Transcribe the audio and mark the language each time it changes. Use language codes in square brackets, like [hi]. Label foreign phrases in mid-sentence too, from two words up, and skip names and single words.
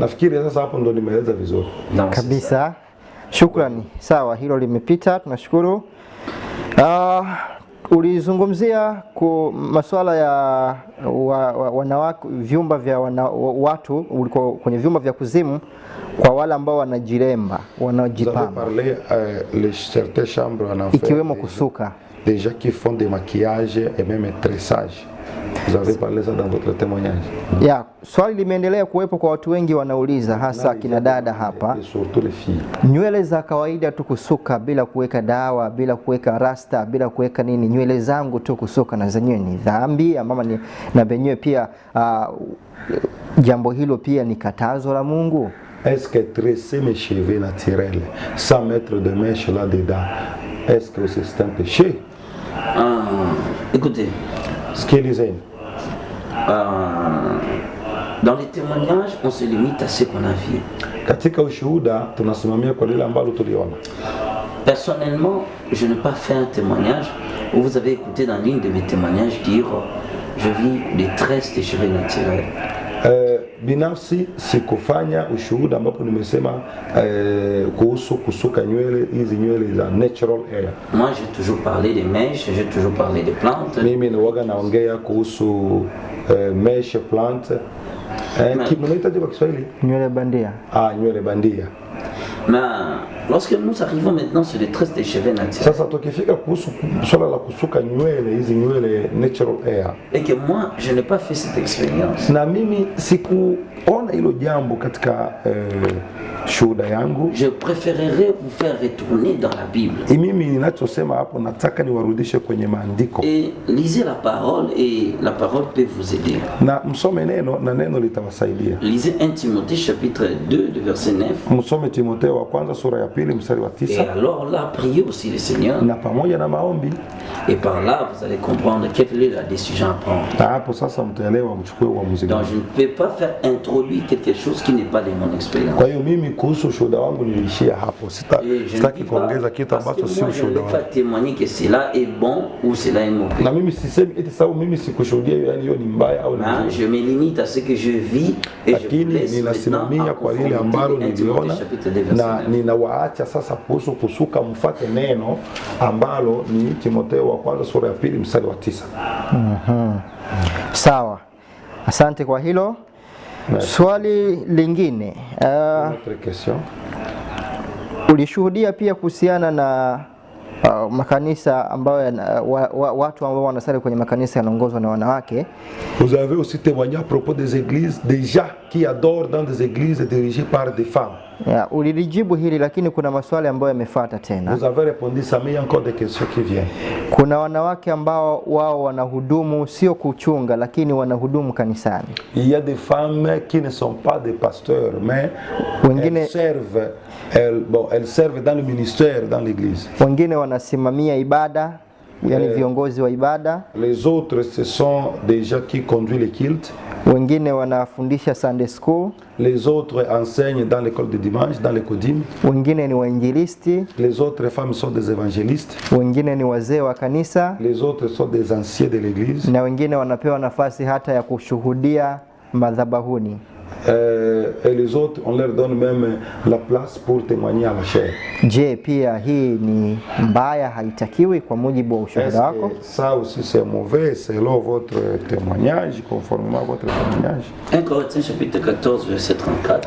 [sw] Nafikiri sasa hapo ndo nimeeleza vizuri. Kabisa. Shukrani. Sawa, hilo limepita, tunashukuru. Ulizungumzia masuala ya wanawake, vyumba vya watu uliko kwenye vyumba vya kuzimu kwa wale ambao wanajiremba, wanajipamba. Ikiwemo kusuka. [fr] des gens qui font des maquillages et même tressage. Vous avez parlé ça dans votre témoignage. [sw] Ya, swali limeendelea kuwepo kwa watu wengi wanauliza, hasa kina dada hapa. [fr] Et surtout les filles. [sw] Nywele za kawaida tu kusuka bila kuweka dawa, bila kuweka rasta, bila kuweka nini, nywele zangu tu kusuka na zenyewe ni dhambi ama ni na benyewe pia jambo hilo pia ni katazo la Mungu? [fr] Est-ce que tresser mes cheveux naturels sans mettre de mèche là-dedans, est-ce que c'est un péché? Écoutez, dans les témoignages, on se limite à ce qu'on a vu. [sw] Katika ushuhuda tunasimamia kwa lile ambalo tuliona. [fr] Personnellement, je n'ai pas fait un témoignage où vous avez écouté dans l'une de mes témoignages dire je vis des tresses de cheveux naturels. [sw] Binafsi sikufanya ushuhuda ambapo nimesema kuhusu kusuka nywele hizi nywele za [en] natural hair. [fr] Moi j'ai toujours parlé des mèches, j'ai toujours parlé des plantes. [sw] Mimi nawaga naongea kuhusu [fr] mèche plante. [sw] Kimunaitaje kwa Kiswahili? Nywele bandia. Nywele bandia. [fr] Mais lorsque nous arrivons maintenant sur les tresses des cheveux naturels, [sw] sasa tukifika kuhusu swala la kusuka nywele hizi nywele [en] natural hair, [fr] et que moi je n'ai pas fait cette expérience, [sw] na mimi sikuona hilo jambo katika shuhuda yangu, [fr] je préférerais vous faire retourner dans la Bible. [sw] Mimi ninachosema hapo nataka niwarudishe kwenye maandiko. [fr] Et lisez la parole et la parole peut vous aider. [sw] Na msome neno na neno litawasaidia. [fr] Lisez 1 Timothée chapitre 2 de verset 9. [sw] Msome Timotheo wa kwanza sura ya 2 mstari wa 9. [fr] Et alors là priez aussi le Seigneur. [sw] Na pamoja na maombi. [fr] Et par là vous allez comprendre quelle est la décision à prendre. [sw] Hapo sasa mtaelewa mchukue uamuzi gani. [fr] Donc je ne peux pas faire introduire quelque chose qui n'est pas de mon expérience. [sw] Kwa hiyo mimi kuhusu shuhuda wangu niliishia hapo. Sitaki kuongeza kitu ambacho si ushuhuda wangu. [fr] Je ne peux pas témoigner que cela est bon ou cela est mauvais. [sw] Na mimi sisemi eti sababu mimi sikushuhudia yani hiyo ni mbaya au ni nzuri. [fr] Je me limite à ce que je vis et je vous laisse [sw] ninasimamia kwa lile ambalo niliona na ninawaacha sasa kuhusu kusuka mfate neno ambalo ni Timotheo wa kwanza sura ya 2 mstari wa 9. Sawa. Asante kwa hilo. Swali lingine. Ulishuhudia pia kuhusiana na makanisa ambayo watu ambao wanasali kwenye makanisa yanaongozwa na wanawake. [fr] Vous avez aussi témoigné à propos des églises déjà qui adorent dans des églises dirigées par des femmes. [sw] Ulilijibu hili lakini kuna maswali ambayo yamefuata tena. [fr] Vous avez répondu ça, mais il y a encore des questions qui viennent. [sw] Kuna wanawake ambao wao wanahudumu sio kuchunga lakini wanahudumu kanisani. [fr] Il y a des femmes qui ne sont pas des pasteurs mais elles servent dans le ministère dans l'église. [sw] Wengine wanasimamia ibada, yani viongozi wa ibada. [fr] Les autres ce sont des gens qui conduisent les cultes. [sw] Wengine wanafundisha [en] Sunday school. [fr] Les autres enseignent dans l'école de dimanche, dans les codim. [sw] Wengine ni wainjilisti. [fr] Les autres femmes sont des évangélistes. [sw] Wengine ni wazee wa kanisa. [fr] Les autres sont des anciens de l'église. [sw] Na wengine wanapewa nafasi hata ya kushuhudia madhabahuni. [fr] Et les autres on leur donne même la place pour témoigner à la chair. [sw] Je, pia hii ni mbaya, haitakiwi kwa mujibu wa ushuhuda wako? [fr] Ça aussi c'est mauvais selon votre témoignage, conformément à votre témoignage. 1 Corinthiens chapitre 14 verset 34.